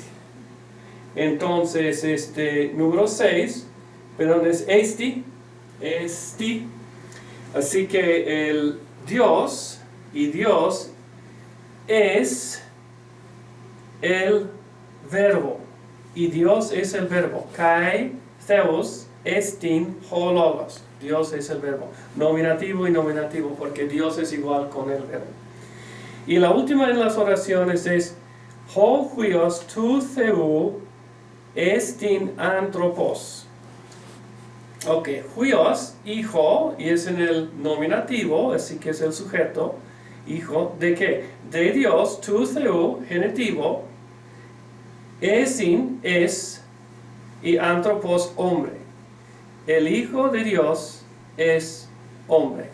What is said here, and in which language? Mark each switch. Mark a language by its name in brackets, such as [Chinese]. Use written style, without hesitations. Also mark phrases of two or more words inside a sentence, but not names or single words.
[Spanish] Entonces, número 6, perdón, es esti. Así que el Dios, y Dios es el verbo. Y Dios es el verbo. [Greek] Καὶ θεὸς ἐστὶν ὁ λόγος. [Spanish] Dios es el verbo. Nominativo y nominativo, porque Dios es igual con el verbo. Y la última de las oraciones es [Greek] ὁ υἱὸς τοῦ θεοῦ ἐστιν ἄνθρωπος. [Spanish] Ok, huios, hijo, y es en el nominativo, así que es el sujeto. Hijo, ¿de qué? De Dios, [Greek] τοῦ θεοῦ, [Spanish] genitivo, esin, es, y anthropos, hombre. El Hijo de Dios es hombre.